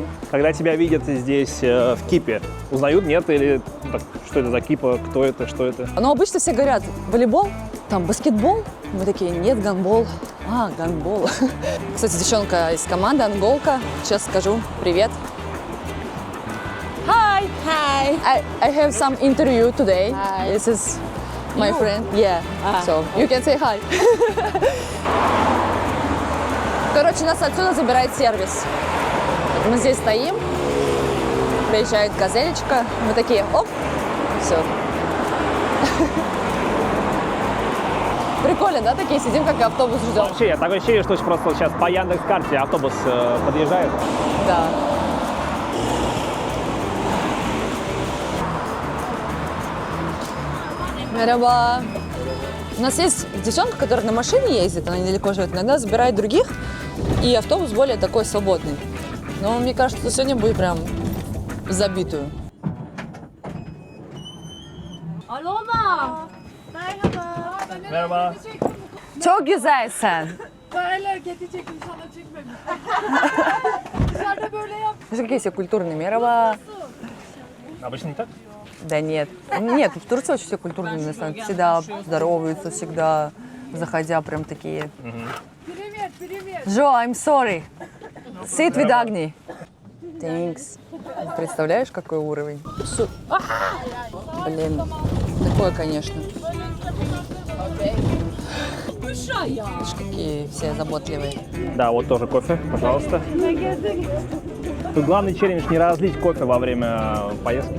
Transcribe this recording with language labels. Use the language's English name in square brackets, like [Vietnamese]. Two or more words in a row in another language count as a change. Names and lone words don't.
[Russian] Когда тебя видят здесь в кипе, узнают, нет? Или так, что это за кипа, кто это, что это? Но обычно все говорят, волейбол, там, баскетбол. Мы такие, нет, гандбол. А, гандбол. Кстати, девчонка из команды, анголка. Сейчас скажу, привет. [English] Hi. Hi. I have some interview today. Hi. This is my friend. Yeah. So you can say hi. [Russian] Короче, нас отсюда забирает сервис. Мы здесь стоим, приезжает газелечка, мы такие, оп, все. Прикольно, да, такие сидим, как автобус ждем. Вообще, такое ощущение, что просто сейчас по Яндекс.Карте автобус подъезжает. Да. Мераба. У нас есть девчонка, которая на машине ездит, она недалеко живет, иногда забирает других, и автобус более такой свободный. Но мне кажется, что сегодня будет прям в забитую. [Turkish] Aloma. Merhaba. Merhaba. Çok güzelsin. Böyle kedi çekmiş sana çekmemiş. Dışarıda böyle yap. [Russian] Знаешь, какие все культурные. Мераба. Обычно не так? Да нет. Нет, в Турции очень все культурные места. Всегда здороваются, всегда заходя прям такие. Привет, привет. Джо, [English] I'm sorry. Sit with Agni. Thanks. [Russian] Представляешь, какой уровень? Блин, такое, конечно. Видишь, какие все заботливые. Да, вот тоже кофе, пожалуйста. Тут главный челлендж не разлить кофе во время поездки.